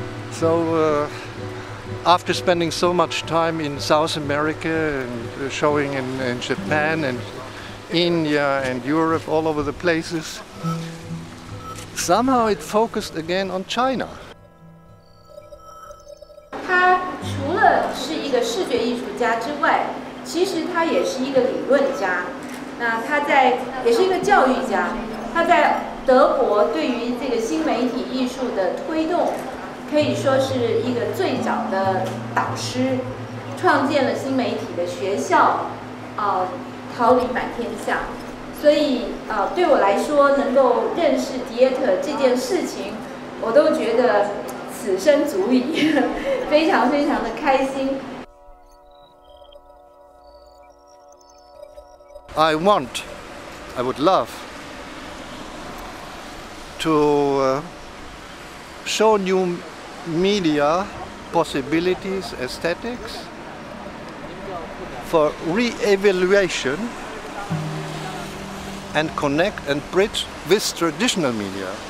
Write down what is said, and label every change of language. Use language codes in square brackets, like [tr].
[en] So after spending so much time in South America and showing in Japan and India and Europe, all over the places, somehow it focused again on China. [zh] 他除了是一个视觉艺术家之外，其实他也是一个理论家。那他也是一个教育家。他在德国对于这个新媒体艺术的推动，可以说是一个最早的导师，创建了新媒体的学校，桃李满天下。所以对我来说，能够认识迪特这件事情，我都觉得此生足矣，非常非常的开心。 [en] I would love to show new media possibilities, aesthetics, for re-evaluation and connect and bridge with traditional media.